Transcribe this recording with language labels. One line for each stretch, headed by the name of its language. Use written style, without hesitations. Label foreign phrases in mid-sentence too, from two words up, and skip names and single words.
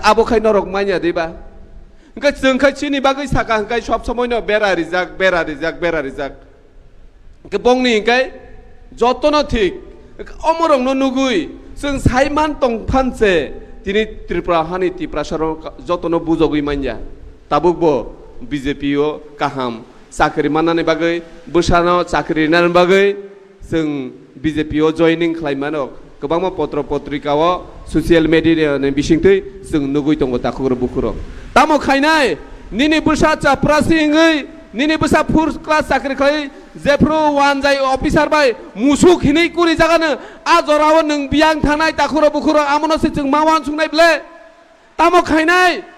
Kok Borok: आबोखाय नरक मानिया देबा इनका जोंखाय चिनि बागै साका इनकाय सब समयनो बेरा रिजाक इनका बंनि इनकाय जतनो ठीक अमरंनो नुगुइ जों साइमान तंफानसे दिनै त्रिपुरा हानि तिप्रासाराव जतनो बुजगै मानिया ताबुकबो BJP o kaham sakri manani bagai busano sakri nan bagai जों BJP o joining खालायमानो गोबां मा पत्र पत्रिकाव
English: social media
Kok Borok: नि बिसिंथै जों नुगै दङ दाखुर बुखुर तामो खायनाय निनि बुसा चाप्रासिङै निनि बुसा
English: first class
Kok Borok: साख्रि खाय जेफ्रो वान जाय अफिसार बाय मुसुक हिनै कुरि जागानो आजराव नों बियां थानाय दाखुर बुखुर आमनोसै जों मावान सुंनाय ब्ले तामो खायनाय